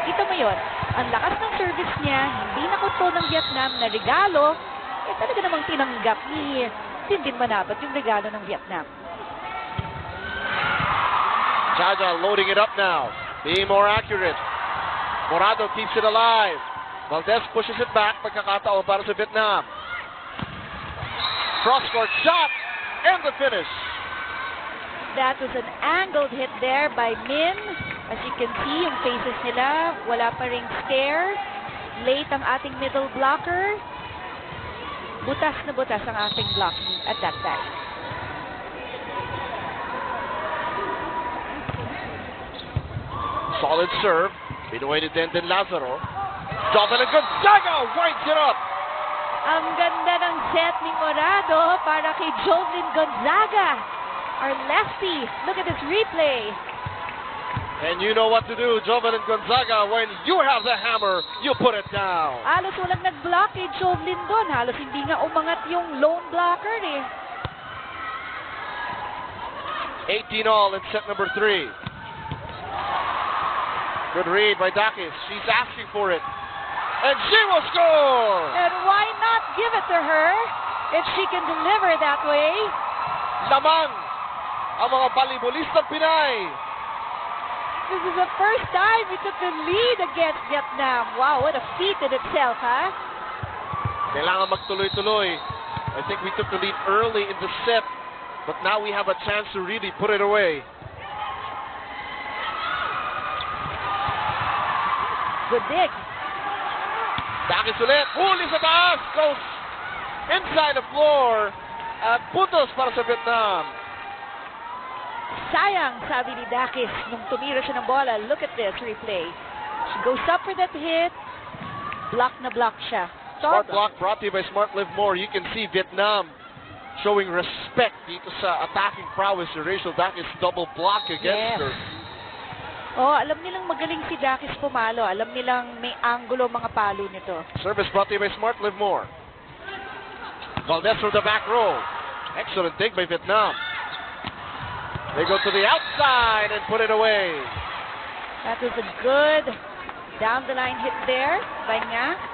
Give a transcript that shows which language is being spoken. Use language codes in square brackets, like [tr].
[tl] Kita mo yun, ang lakas ng service niya, hindi nakontrol ng Vietnam na regalo, talaga namang tinanggap ni Dinton Manabat yung regalo ng Vietnam. [en] Jaja loading it up now, being more accurate. Morado keeps it alive. Valdez pushes it back, [tl] pagkakataon para sa Vietnam. [en] Cross-court shot, and the finish. That was an angled hit there by Min. As you can see, yung faces nila, [tl] wala pa ring [en] scare. [tl] Late ang ating middle blocker. Butas na butas ang ating blocking [en] at that time. Solid serve. [tl] Binuhay ni Denden Lazaro. [en] Jovelyn Gonzaga winds it up. [tl] Ang ganda ng set ni Morado para kay Jovelyn Gonzaga. [en] Our lefty. Look at this replay. And you know what to do, Jovelyn Gonzaga. When you have the hammer, you put it down. [tl] Halos walang nag-block kay Jovelyn doon. Halos hindi nga umangat yung lone blocker eh. [en] 18-all in set number 3. Good read by Dakis. She's asking for it. And she will score! And why not give it to her if she can deliver that way? [tl] Lamang ang mga balibulistang Pinay. [en] This is the first time we took the lead against Vietnam. Wow, what a feat in itself, huh? [tl] Kailangan magtuloy-tuloy. [en] I think we took the lead early in the set, but now we have a chance to really put it away. Good dig. [tl] Dakis ulit. Huli sa taas. [en] Goes inside the floor. [tl] At puntos para sa Vietnam. Sayang, sabi ni Dakis nung tumira siya ng bola. [en] Look at this replay. She goes up for that hit. Block na block siya. Smart block brought to you by Smart Live More. You can see Vietnam showing respect [tl] dito sa [en] attacking prowess ni Rachel Dakis. Double block against her. [tl] Oh, alam nilang magaling si Dakis pumalo. Alam nilang may angulo mga palo nito. [en] Service brought to you by Smart Live More. Valdez from the back row. Excellent dig by Vietnam. They go to the outside and put it away. That was a good down the line hit there by Nga.